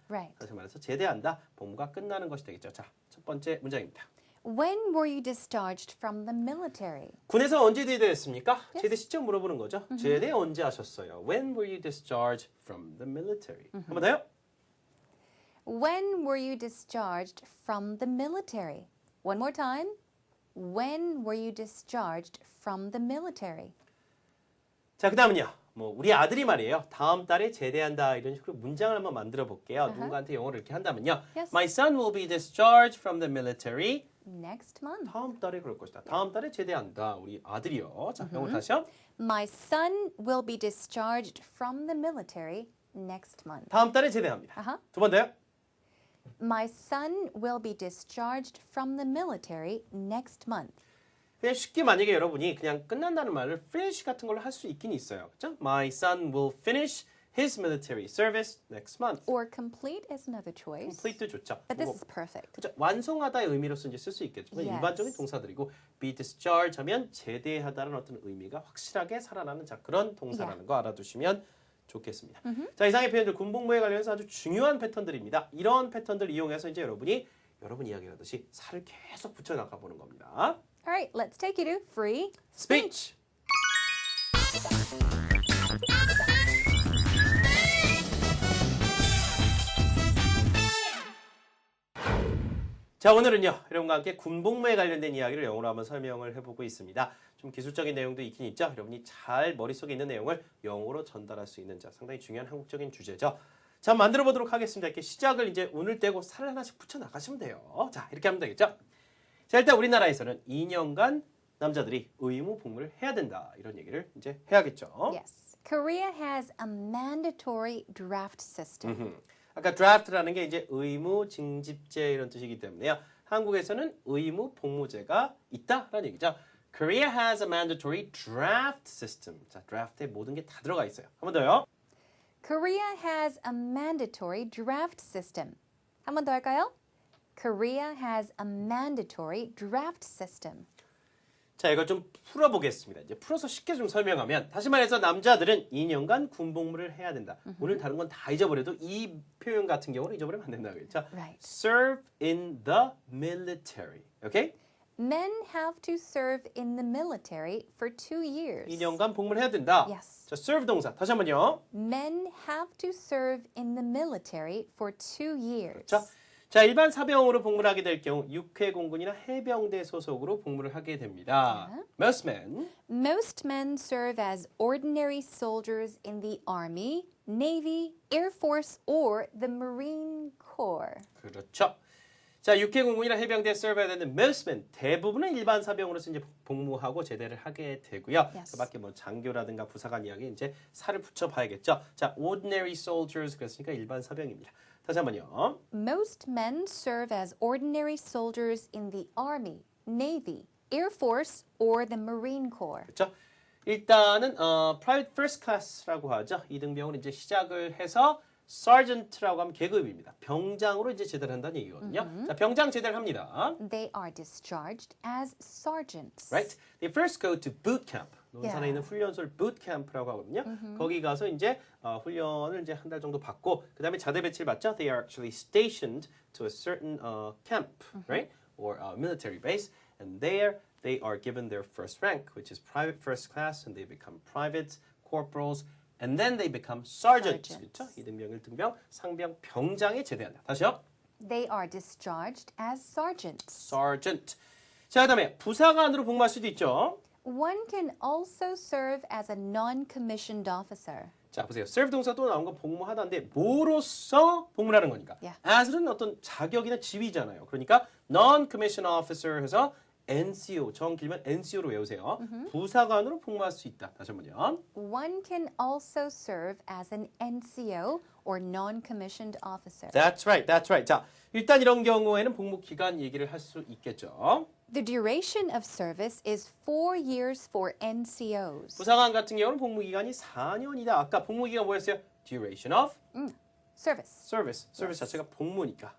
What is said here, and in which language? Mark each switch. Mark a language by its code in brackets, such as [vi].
[en] Right. [ko] 다시 말해서 제대한다. 복무가 끝나는 것이 되겠죠. 자, 첫 번째 문장입니다. [en] When were you discharged from the military? [ko] 군에서 언제 제대했습니까? 제대 시점 물어보는 거죠. 제대 언제 하셨어요? [en] When were you discharged from the military? [ko] 한 번 더요. [en] When were you discharged from the military? One more time. When were you discharged from the military? [ko] 자, 그 다음은요. 뭐 우리 아들이 말이에요. 다음 달에 제대한다 이런 식으로 문장을 한번 만들어 볼게요. 누군가한테 영어를 이렇게 한다면요. [en] Yes. My son will be discharged from the military. Next month. [ko] 다음 달에 그럴 것이다. 다음 달에 제대한다. 우리 아들이요. 자, 영어 다시요. [en] My son will be discharged from the military next month. [ko] 다음 달에 제대합니다. [en] Uh-huh. [ko] 두 번 더요. [en] My son will be discharged from the military next month. [ko] 그냥 쉽게 만약에 여러분이 그냥 끝난다는 말을 [en] finish [ko] 같은 걸로 할 수 있긴 있어요. 그렇죠? [en] My son will finish his military service next month. Or complete is another choice. complete [ko] 도 좋죠. [en] But this is perfect. [ko] 그렇죠? 완성하다의 의미로서 이제 쓸 수 있겠지만 [en] Yes. [ko] 일반적인 동사들이고 [en] be discharged [ko] 하면 제대하다는 어떤 의미가 확실하게 살아나는 자 그런 동사라는 거 알아두시면 좋겠습니다. 자, 이상의 표현들 군복무에 관련해서 아주 중요한 패턴들입니다. 이런 패턴들 이용해서 이제 여러분 이야기하듯이 살을 계속 붙여 나가 보는 겁니다. [en] All right, let's take you to free Speech. [ko] 자, 오늘은요 여러분과 함께 군복무에 관련된 이야기를 영어로 한번 설명을 해보고 있습니다. 좀 기술적인 내용도 있긴 있죠. 여러분이 잘 머릿속에 있는 내용을 영어로 전달할 수 있는 자 상당히 중요한 한국적인 주제죠. 자, 만들어 보도록 하겠습니다. 이렇게 시작을 이제 운을 떼고 살을 하나씩 붙여 나가시면 돼요. 자, 이렇게 하면 되겠죠. 자, 일단 우리나라에서는 2년간 남자들이 의무 복무를 해야 된다 이런 얘기를 이제 해야겠죠. [en] Yes. Korea has a mandatory draft system. [ko] 아까 draft라는 게 이제 의무 징집제 이런 뜻이기 때문에요. 한국에서는 의무 복무제가 있다라는 얘기죠. [en] Korea has a mandatory draft system. [ko] 자, draft에 모든 게 다 들어가 있어요. 한 번 더요. [en] Korea has a mandatory draft system. [ko] 한 번 더 할까요? [en] Korea has a mandatory draft system. [ko] 자, 이걸 좀 풀어보겠습니다. 이제 풀어서 쉽게 좀 설명하면 다시 말해서 남자들은 2년간 군복무를 해야 된다. 오늘 다른 건 다 잊어버려도 이 표현 같은 경우는 잊어버리면 안 된다고 했죠. [en] Right. Serve in the military. Okay? Men have to serve in the military for 2 years. [ko] 2년간 복무를 해야 된다. [en] Yes. [ko] 자, serve 동사 다시 한번요. [en] Men have to serve in the military for 2 years. [ko] 자, 자, 일반 사병으로 복무를 하게 될 경우 육해공군이나 해병대 소속으로 복무를 하게 됩니다. [en] Most men serve as ordinary soldiers in the Army, Navy, Air Force, or the Marine Corps. [ko] 그렇죠. 자, 육해공군이나 해병대에 serve해야 되는 [en] most men [ko] 대부분은 일반 사병으로서 이제 복무하고 제대를 하게 되고요. [en] Yes. [ko] 그밖에 뭐 장교라든가 부사관 이야기 이제 살을 붙여봐야겠죠. 자, [en] ordinary soldiers [ko] 그랬으니까 일반 사병입니다. 다시 한번요. [en] Most men serve as ordinary soldiers in the Army, Navy, Air Force, or the Marine Corps. [ko] 그렇죠. 일단은 [en] private first class [ko] 라고 하죠. 이등병으로 이제 시작을 해서 sergeant라고 하면 계급입니다. 병장으로 이제 제대를 한다는 얘기거든요. 자, 병장 제대를 합니다. [en] They are discharged as sergeants. Right? They first go to boot camp. [ko] 논산에 [en] Yeah. [ko] 있는 훈련소를 [en] boot camp [ko] 라고 하거든요. 거기 가서 이제 훈련을 이제 한 달 정도 받고 그다음에 자대 배치를 받죠. [en] They are actually stationed to a certain camp, right? Or military base, and there they are given their first rank, which is private first class, and they become privates, corporals, and then they become sergeants. Sergeants. [ko] 그렇죠? 이등병, 일등병, 상병, 병장에 제대한다. 다시요. [en] They are discharged as sergeants. sergeant. [ko] 자, 그다음에 부사관으로 복무할 수도 있죠. [en] One can also serve as a non-commissioned officer. [ko] 자, 보세요. serve 동사 또 나온 건 복무하다인데 뭐로서 복무를 하는 거니까. [en] Yeah. [ko] as는 어떤 자격이나 지위잖아요. 그러니까 [en] non-commissioned officer [ko] 해서 NCO, 정 길면 NCO로 외우세요. 부사관으로 복무할 수 있다. 다시 한번요. [en] One can also serve as an NCO or non-commissioned officer. That's right, that's right. [ko] 자, 일단 이런 경우에는 복무 기간 얘기를 할 수 있겠죠. [en] The duration of service is 4 years for NCOs. [ko] 부사관 같은 경우는 복무 기간이 4년이다. 아까 복무 기간 뭐였어요? [en] duration of Service. service. [ko] service 자체가 복무니까.